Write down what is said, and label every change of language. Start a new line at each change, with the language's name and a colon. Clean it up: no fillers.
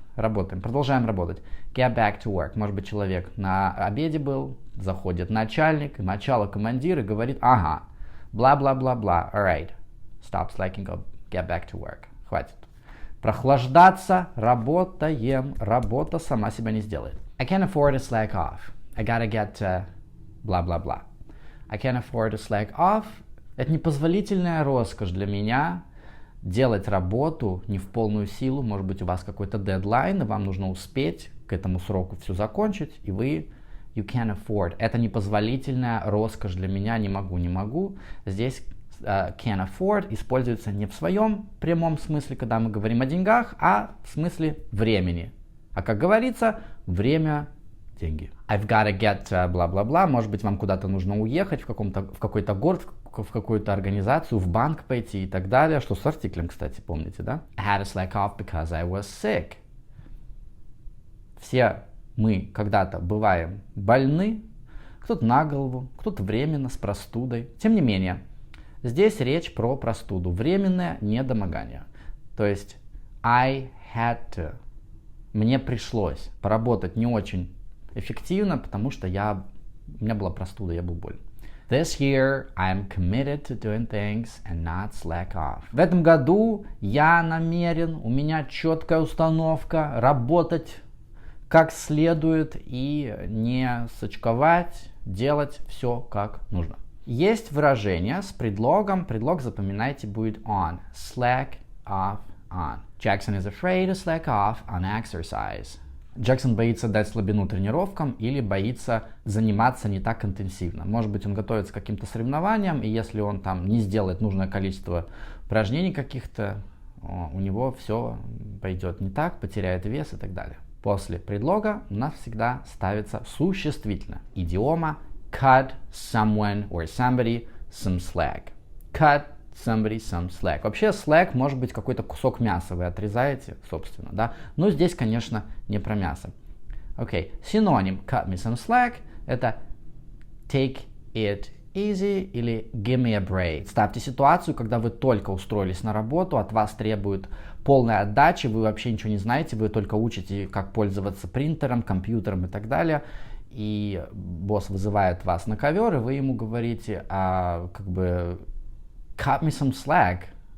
Russian: Работаем. Продолжаем работать.
English: Get back to work.
Russian: Может быть, человек на обеде был, заходит начальник, начало командир и говорит, ага, бла-бла-бла-бла,
English: alright, stop slacking up, get back to work.
Russian: Хватит. Прохлаждаться, работаем. Работа сама себя не сделает.
English: I can't afford to slack off. I gotta get blah-blah-blah. I can't afford to slack off.
Russian: Это непозволительная роскошь для меня делать работу не в полную силу. Может быть, у вас какой-то дедлайн, и вам нужно успеть к этому сроку все закончить, и вы
English: you can't afford.
Russian: Это непозволительная роскошь для меня, не могу. Здесь can afford используется не в своем прямом смысле, когда мы говорим о деньгах, а в смысле времени. А как говорится, время – деньги.
English: I've gotta get бла-бла-бла.
Russian: Может быть, вам куда-то нужно уехать в какой-то город, в какую-то организацию, в банк пойти и так далее. Что с артиклем, кстати, помните, да?
English: I had to slack off because I was sick.
Russian: Все мы когда-то бываем больны, кто-то на голову, кто-то временно с простудой. Тем не менее, здесь речь про простуду, временное недомогание. То есть
English: I had to.
Russian: Мне пришлось поработать не очень эффективно, потому что у меня была простуда, я был болен.
English: This year I'm committed to doing things and not slack off.
Russian: В этом году я намерен, у меня четкая установка работать как следует и не сочковать, делать все как нужно. Есть выражение с предлогом, предлог, запоминайте, будет on.
English: Slack off on. Jackson is afraid to slack off on exercise.
Russian: Джексон боится дать слабину тренировкам или боится заниматься не так интенсивно. Может быть, он готовится к каким-то соревнованиям, и если он там не сделает нужное количество упражнений каких-то, у него все пойдет не так, потеряет вес и так далее. После предлога у нас всегда ставится существительное. Идиома
English: cut someone or somebody some slack. Cut somebody some slack.
Russian: Вообще slack может быть какой-то кусок мяса вы отрезаете, собственно, да. Но здесь, конечно, не про мясо. Окей. Синоним
English: cut me some slack
Russian: это
English: take it easy
Russian: или
English: give me a break.
Russian: Представьте ситуацию, когда вы только устроились на работу, от вас требуют полной отдачи, вы вообще ничего не знаете, вы только учите, как пользоваться принтером, компьютером и так далее. И босс вызывает вас на ковер, и вы ему говорите,
English: cut me some slack.